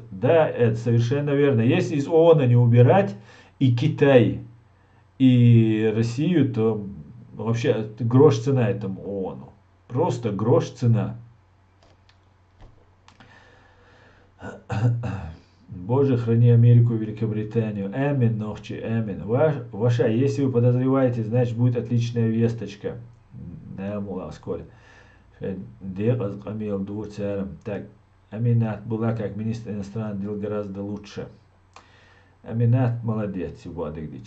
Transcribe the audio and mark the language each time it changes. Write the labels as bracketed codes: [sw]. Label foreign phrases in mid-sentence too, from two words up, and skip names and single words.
[ru] Да, это совершенно верно. Если из ООН не убирать и Китай, и Россию, то вообще грош цена этому ООНу. Просто грош цена. Боже, храни Америку и Великобританию. [ce] Амин, нохчи, амин. [ru] Ваша, если вы подозреваете, значит будет отличная весточка. Да, Муласколь. Так, Аминат была как министр иностранных дел гораздо лучше. Аминат молодец, Сибуадыгдич.